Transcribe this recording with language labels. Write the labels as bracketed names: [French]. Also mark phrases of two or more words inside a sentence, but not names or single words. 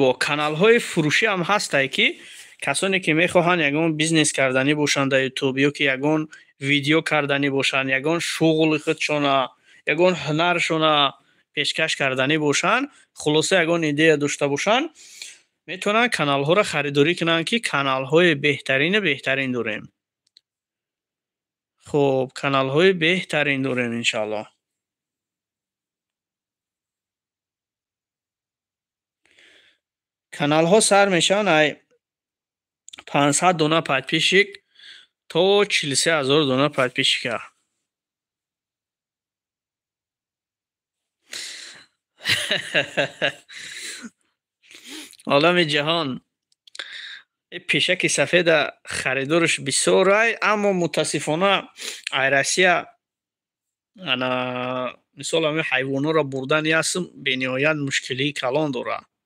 [Tajik] бо каналҳои фурӯшӣ ҳам ҳаста ки касоне ки мехоҳанд ягон бизнес кардани бошанд дар YouTube ё ки ягон видео кардани бошанд, ягон шуғли худашон, ягон ҳунарашон пешкаш кардани бошанд, хулоса ягон идея дошта бошанд, метонан каналҳоро харидорӣ кунан ки каналҳои беҳтарин дорем. хуб каналҳои беҳтарин дорем иншоаллоҳ. каналҳо сар мешаванд ай 500 дона подписчик то 43000 дона подписчика. олами ҷаҳон пешаки сафеда харидораш бисёр ай, аммо мутаассифона ай Россия ана мисол ҳамин ҳайвонҳоро бурдани ҳастм бениҳоят мушкилии калон дорад.